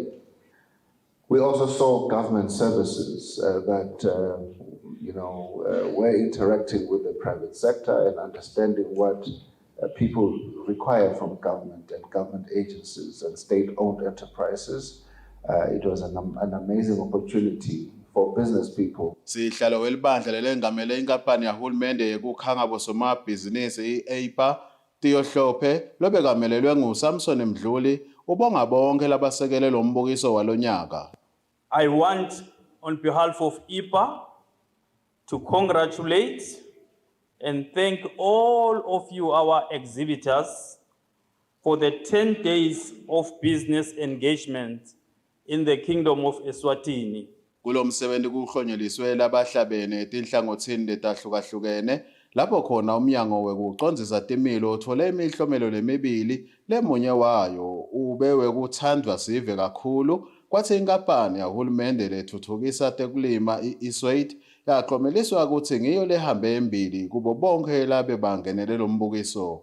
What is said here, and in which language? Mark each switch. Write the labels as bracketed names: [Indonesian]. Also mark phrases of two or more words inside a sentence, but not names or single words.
[English] We also saw government services that were interacting with the private sector and understanding what people require from government and government agencies and state-owned enterprises. It was an amazing opportunity for business people. [Swati] Sihlalo welibandla lelengamele inkampani yahulumende yekukhanga bosomabhizinisi EIPA Tiyohlophe lobekamelelwe nguSamson Mdluli ubonga bonke labasekele lo mbukiso walonyaka. [English] I want on behalf of EIPA to congratulate and thank all of you, our exhibitors, for the 10 days of business engagement in the Kingdom of Eswatini. [Swati] Kulo msebenzi kuhlonyeliswe labahlabene etinhlangothini letahlukahlukene lapho khona umnyango wekucondzisa timilo uthole imihlomelo lemibili lemunye wayo ube wekuthandwa sive kakhulu kwathi inkampani yahulumende lethuthukisa tekulima iEswat yaqomeliswa ukuthi ngiyo lehambe embili kubo bonke labe bangenele lo mbukiso.